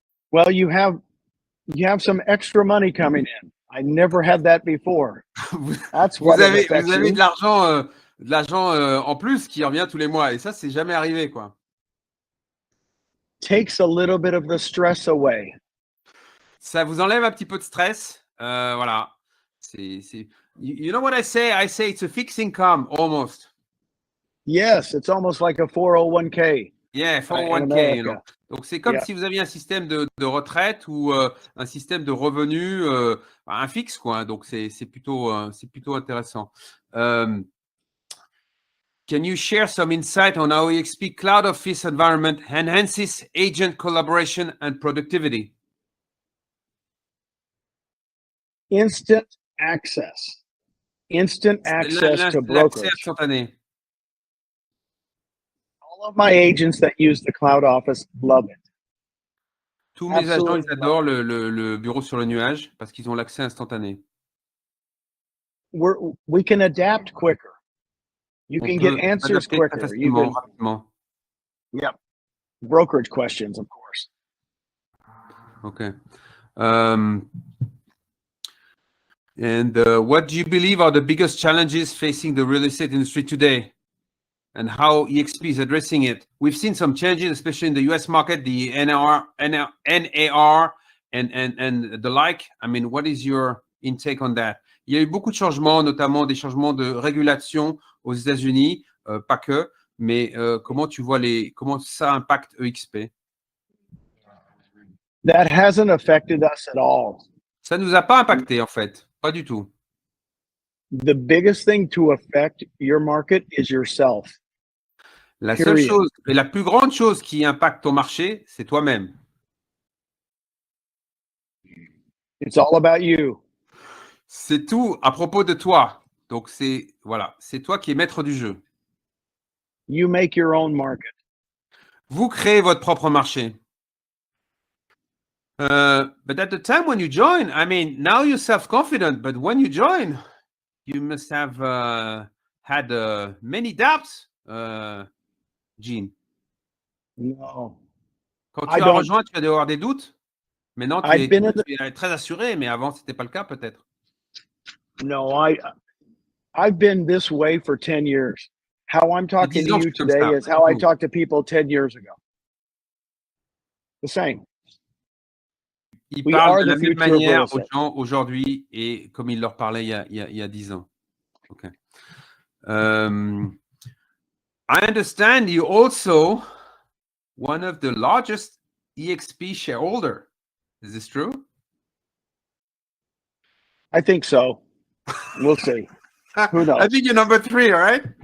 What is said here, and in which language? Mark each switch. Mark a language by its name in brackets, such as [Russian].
[English] Well, you have some extra money coming in. I never had that before. That's what [French] Vous avez [English] you. [French] de l'argent en plus qui revient tous les mois et ça c'est jamais arrivé quoi. [English] Takes a little bit of the stress away. [French] Ça vous enlève un petit peu de stress. [English] Voilà. You know what I say? I say it's a fixed income almost. Yes, it's almost like a 401k. Yeah, 401k. You know. [French] Donc c'est comme si vous aviez un système de retraite ou un système de revenus, un fixe quoi. Donc c'est plutôt intéressant. [English] Can you share some insight on how eXp Cloud Office environment enhances agent collaboration and productivity? Instant access. Instant access to brokerage. [French] Instantané. [English] All of my agents that use the Cloud Office love it. [French] Tous mes agents, ils adorent le bureau sur le nuage parce qu'ils ont l'accès instantané. [English] We can adapt quicker. You can get answers quicker. You can, [French] rapidement. [English] Yep. Brokerage questions, of course. Okay. And what do you believe are the biggest challenges facing the real estate industry today, and how eXp is addressing it? We've seen some changes, especially in the US market, the NAR and the like. I mean, what is your intake on that? [French] Il y a eu beaucoup de changements, notamment des changements de régulation aux États-Unis, pas que, mais comment tu vois comment ça impacte eXp? [English] That hasn't affected us at all. [French] Ça nous a pas impacté en fait, pas du tout. [English] The biggest thing to affect your market is yourself. [French] La seule chose et la plus grande chose qui impacte ton marché, c'est toi-même. [English] It's all about you. [French] C'est tout à propos de toi. Donc c'est toi qui es maître du jeu. [English] You make your own market. [French] Vous créez votre propre marché. [English] But at the time when you join, I mean, now you're self-confident, but when you join, you must have had many doubts, Jean. No. [French] Quand tu as rejoint, tu as dû avoir des doutes. Maintenant, tu es très assuré, mais avant, ce n'était pas le cas peut-être. [English] No, I've been this way for 10 years. How I'm talking to you today is how I talked to people 10 years ago. The same. [French] Il parle de la même manière aux gens aujourd'hui et comme il leur parlait il y a 10 ans. [English] Okay. I understand you also one of the largest eXp shareholder. Is this true? I think so. We'll see. Who knows? I think you're number 3, all right?